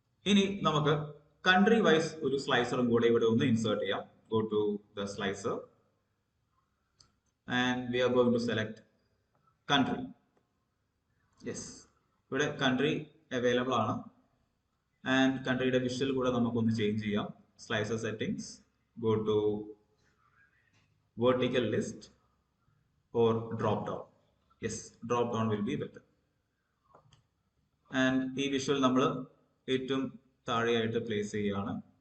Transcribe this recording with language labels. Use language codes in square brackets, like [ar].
[ml] ഇനി നമുക്ക് country wise ഒരു സ്ലൈസറും കൂടെ ഇവിടെ ഒന്ന് ഇൻസേർട്ട് ചെയ്യാം. [en] Go to the slicer and we are going to select country. [ml] Yes, ഇവിടെ country അവൈലബിൾ ആണ്. ആൻഡ് കൺട്രിയുടെ വിഷ്വൽ കൂടെ നമുക്കൊന്ന് ചേഞ്ച് ചെയ്യാം. [en] Slicer settings, go to vertical list or drop down. Yes, drop down will be better. [ml] And ഈ visual നമ്മൾ ഏറ്റവും താഴെയായിട്ട് place ചെയ്യുകയാണ്.